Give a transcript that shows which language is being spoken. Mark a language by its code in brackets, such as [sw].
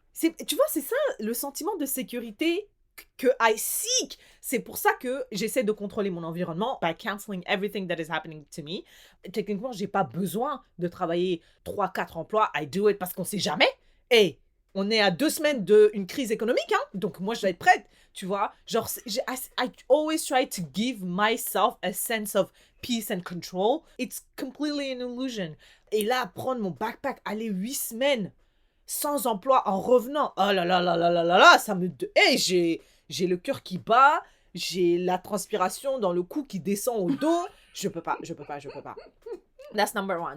[fr] Tu vois, c'est ça, le sentiment de sécurité que [en] I seek. [fr] C'est pour ça que j'essaie de contrôler mon environnement [en] by canceling everything that is happening to me. [fr] Techniquement, j'ai pas besoin de travailler 3-4 emplois. [en] I do it [fr] parce qu'on sait jamais. Et on est à 2 semaines d'une crise économique, hein? Donc moi, je dois être prête, tu vois. [en] Genre, I always try to give myself a sense of peace and control. It's completely an illusion. [fr] Et là, prendre mon backpack, aller 8 semaines sans emploi en revenant, oh là là là là là là là, ça me... Hey, j'ai le cœur qui bat, j'ai la transpiration dans le cou qui descend au dos. Je peux pas. [en] That's number 1.